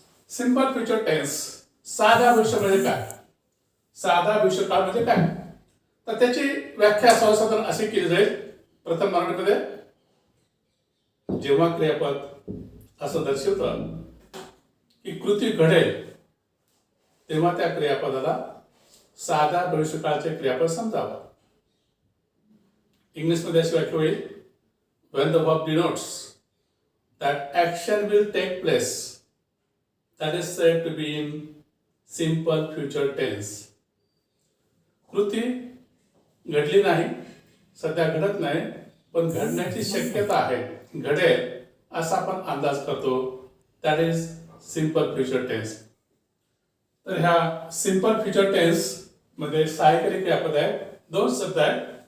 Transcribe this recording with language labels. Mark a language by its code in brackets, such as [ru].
[mr] Simple future tense, साधा भविष्य म्हणजे काय, साधा भविष्यकाळ म्हणजे काय, तर त्याची व्याख्या सर्वसाधारण अशी केली जाईल. प्रथम मराठीमध्ये जेव्हा क्रियापद असं दर्शवतं की कृती घडेल तेव्हा त्या क्रियापदाला साधा भविष्यकाळाचे क्रियापद समजावं. इंग्लिशमध्ये अशी वाक्य होईल, [en] when the verb denotes that action will take place, that is said to be in simple future tense. [mr] कृती घडली नाही, सध्या घडत नाही, पण घडण्याची शक्यता आहे, घडेल असा आपण अंदाज करतो, [en] That is simple future tense. [mr] तर ह्या सिंपल फ्युचर टेन्स मध्ये सहाय्यकारी क्रियापद आहे, दोन शब्द आहेत.